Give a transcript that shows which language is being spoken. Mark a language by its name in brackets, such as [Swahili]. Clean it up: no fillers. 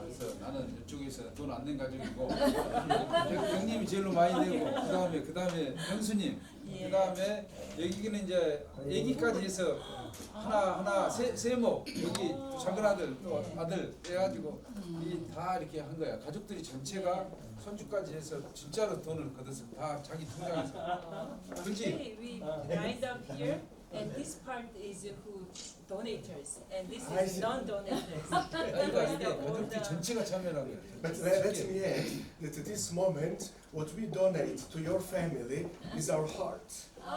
[Korean] 그래서 나는 이쪽에서 돈 안 낸 가족이고 형님이 제일로 많이 내고 그다음에 형수님 예. 그다음에 여기는 이제 애기까지 해서 하나 세모 여기 작은 아들 또 아들 해가지고 이 다 이렇게 한 거야. 가족들이 전체가 손주까지 해서 진짜로 돈을 걷어서 다 자기 통장에서. 그렇지? [English] Actually, we lined up here, and this part is who donators, and this is non-donators. [Korean] 그러니까 이게 가족들 전체가 참여라고 해요. [English] But let me add that at this moment, what we donate to your family is our heart.